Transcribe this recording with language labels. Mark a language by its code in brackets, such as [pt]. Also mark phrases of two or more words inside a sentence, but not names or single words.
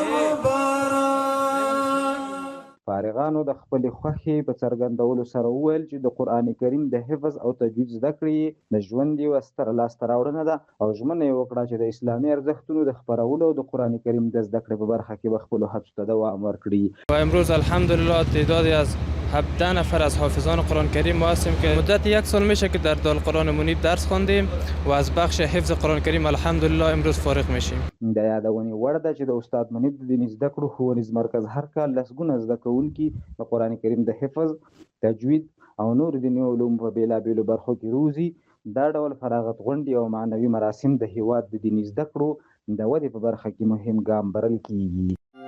[ps] فارغانو د خپلې خوښې په څرګندولو سره وویل چې د قرآن کریم د حفظ او تجوید زده کړې د ژوند یوه ستره لاسته راوړنه ده او ژمنه یې وکړه چې د اسلامي ارزښتونو د خپرولو او د قرآن کریم د زده کړې په برخه کې به خپلو هڅو ته دوام ورکړي. [fa] و امروز الحمدلله تعدادی از 17 نفر از حافظان قرآن کریم ما هستیم که مدت 1 سال میشه که در دارالقرآن منیب درس خواندیم و از بخش حفظ قرآن کریم الحمدلله امروز فارغ میشیم. [ps] د یادونې وړ ده چې د استاد منیب د دیني زده کړو ښوونیز مرکز هر کال لسګونه زده کوونکي د قرآن کریم د حفظ، تجوید او نور دیني علومو په بېلابېلو برخو کې روزي. دا ډول فراغت غونډې او معنوي مراسم د هیواد د دیني زده کړو د ودې په برخه کې مهم ګام بلل کیږي.